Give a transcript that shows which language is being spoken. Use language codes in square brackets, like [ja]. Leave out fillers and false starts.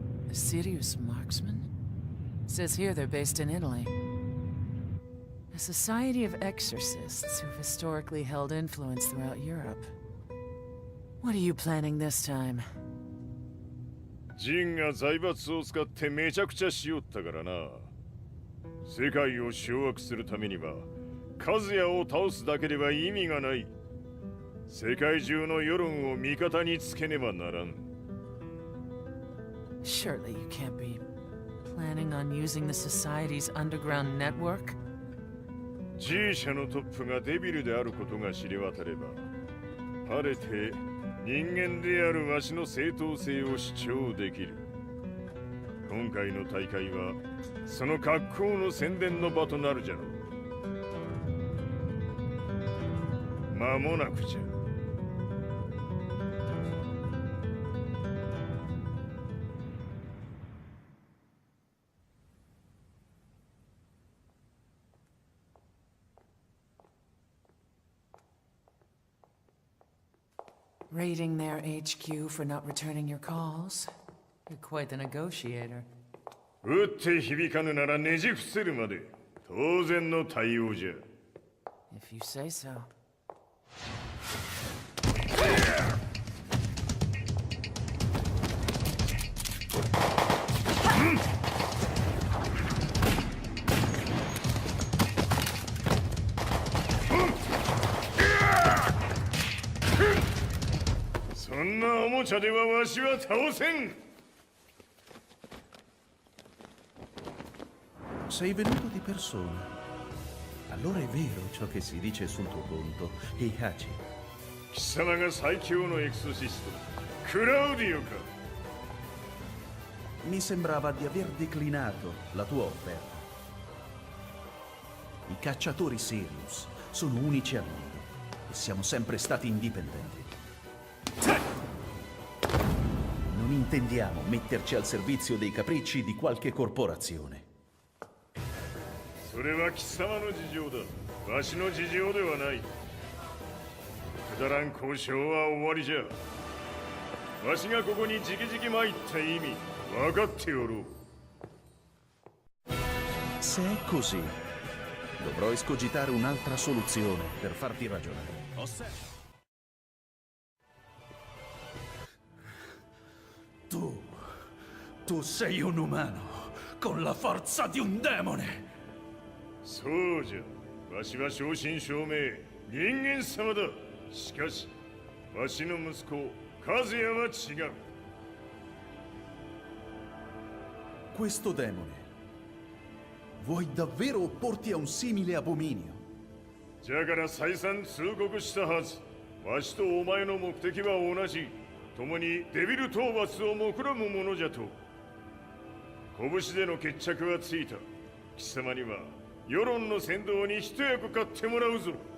[en] A serious marksman? Says here they're based in Italy. A society of exorcists who've historically held influence throughout Europe. What are you planning this time? [ja] ジンが財閥を使ってめちゃくちゃしよったからな。世界を掌握するためには、カズヤを倒すだけでは意味がない。世界中の世論を味方につけねばならん。 [en] Surely you can't be planning on using the society's underground network? [ja] G 社のトップがデビルであることが知れ渡れば、晴れて人間であるわしの正当性を主張できる。今回の大会はその格好の宣伝の場となるじゃろう。間もなくじゃ。 [en] Raiding their HQ for not returning your calls? You're quite the negotiator. [ja] 打って響かぬならねじ伏せるまで当然の対応じゃ。 [en] If you say so. [ja] そんなおもちゃではわしは倒せん。 [it] Sei venuto di persona. Allora è vero ciò che si dice sul tuo conto, Heihachi. [ja] 貴様が最強のエクソシスト、クラウディオか。 [it] Mi sembrava di aver declinato la tua offerta. I cacciatori Sirius sono unici al mondo e siamo sempre stati indipendenti. Non intendiamo metterci al servizio dei capricci di qualche corporazione. [ja] それは貴様の事情だ。わしの事情ではない。くだらん交渉は終わりじゃ。わしがここに直々参った意味、分かっておろう。 [it] Se è così, dovrò escogitare un'altra soluzione per farti ragionare. Tu sei un umano con la forza di un demone. [ja] そうじゃ。わしは正真正銘人間様だ。しかし、わしの息子和也は違う。 [it] Questo demone, vuoi davvero opporti a un simile abominio? [ja] じゃから再三通告したはず。わしとお前の目的は同じ。共にデビル討伐を目論むものじゃと。拳での決着はついた。貴様には世論の先導に一役買ってもらうぞ。